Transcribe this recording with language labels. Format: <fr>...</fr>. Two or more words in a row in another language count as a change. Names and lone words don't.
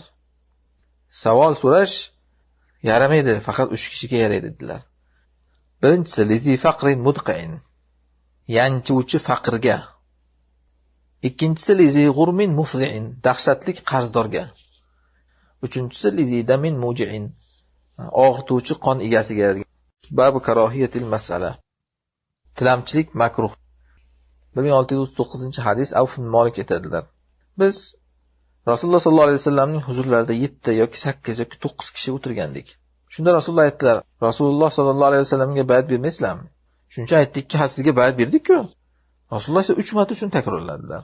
<uz>Savol so'rash yaramaydi, faqat 3 kishiga yaraydi, dedilar. Birinchisi</uz> <ar>لذي فقر مدقع,</ar> <uz>yanchuvchi faqirga. Ikkinchisi</uz> <ar>لذي غرم مفظع,</ar> <uz>dahshatlik qarzdorga. Uchinchisi</uz> <ar>لذي دم موجع,</ar> <uz>og'rituvchi qon egasiga.</uz> <ar>باب كراهية المسألة.</ar> <uz>Tilamchilik makruh. 1639-hadis. Avf ibn Malik aytadilar, biz Rasululloh</uz> <ar>صلى الله عليه وسلم</ar> <uz>huzurlarida 7 yoki 8 yoki 9 kishi o'tirgandik. Shunda Rasululloh aytdilar, Rasululloh</uz> <ar>صلى الله عليه وسلم</ar> <uz>bayat bermaysizlarmi? Shuncha aytdikki, ha sizga bayat berdik-ku. Rasululloh esa 3 marta shuni takrorladilar.</uz>